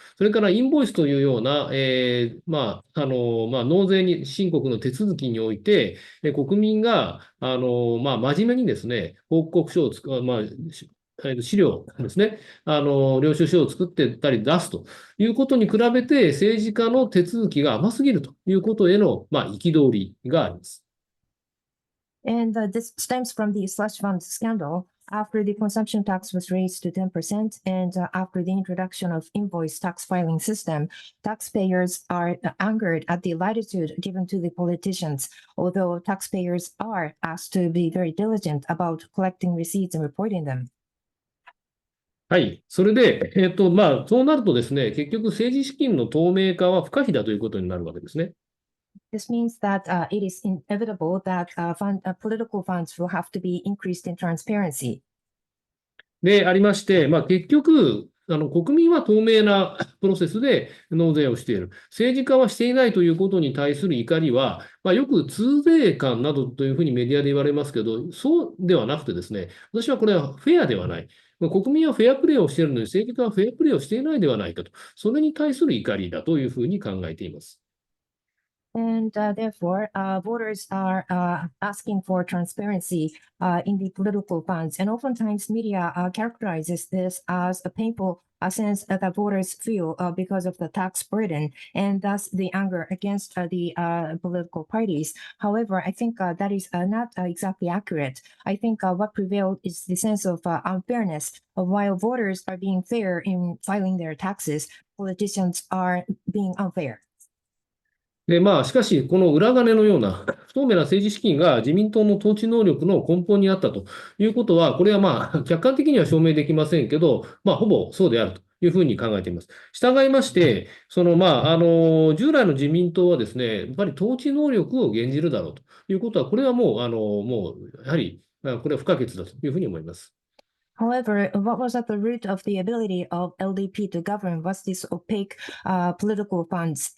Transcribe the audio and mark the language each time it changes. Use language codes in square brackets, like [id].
[ja] それからインボイスというような、納税申告の手続きにおいて、国民が、真面目にですね、報告書を資料ですね、領収書を作ってたり出すということに比べて、政治家の手続きが甘すぎるということへの、憤りがあります。 [en] And this stems from the slush fund scandal. After the consumption tax was raised to 10% and after the introduction of invoice tax filing system, taxpayers are angered at the latitude given to the politicians, although taxpayers are asked to be very diligent about collecting receipts and reporting them. [ja] はい。それで、そうなるとですね、結局政治資金の透明化は不可避だということになるわけですね。 [en] This means that it is inevitable that political funds will have to be increased in transparency. [ja] で、ありまして、結局、国民は透明なプロセスで納税をしている。政治家はしていないということに対する怒りは、よく通税感などというふうにメディアで言われますけど、そうではなくてですね、私はこれはフェアではない。国民はフェアプレーをしているのに、政治家はフェアプレーをしていないではないかと、それに対する怒りだというふうに考えています。 [en] And therefore, voters are asking for transparency in the political funds. And oftentimes media characterizes this as a painful sense that voters feel because of the tax burden and thus the anger against the political parties. However, I think that is not exactly accurate. I think what prevailed is the sense of unfairness. While voters are being fair in filing their taxes, politicians are being unfair. [ja] で、しかし、この裏金のような不透明な政治資金が自民党の統治能力の根本にあったということは、これは客観的には証明できませんけど、ほぼそうであるというふうに考えています。従いまして、従来の自民党はですね、やっぱり統治能力を減じるだろうということは、これはもう、やはり、これは不可欠だというふうに思います。 [en] However, what was at the root of the ability of LDP to govern was this opaque political funds.